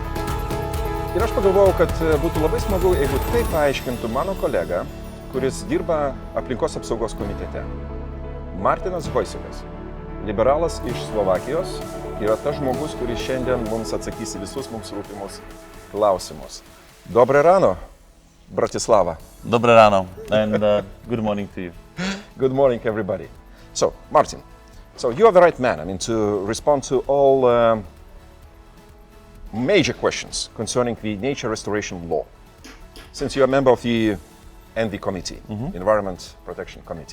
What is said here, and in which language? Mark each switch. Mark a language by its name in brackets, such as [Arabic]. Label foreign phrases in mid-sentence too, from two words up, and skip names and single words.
[Lithuanian] Ir aš pagalvojau, kad būtų labai smagu, jeigu tai paaiškintų mano kolega, kuris dirba aplinkos apsaugos komitete. Martinas Hojsikas, liberalas iš Slovakijos, yra tas žmogus, kuris šiandien mums atsakys į visus mums rūpimus klausimus. [Slovak] Dobre rano, Bratislava. Dobre rano, [English] and good morning to you. Good morning, everybody. So, Martin, you are the right man, to respond to all major questions concerning the nature restoration law, since you are a member of the ENVI committee, Environment Protection Committee.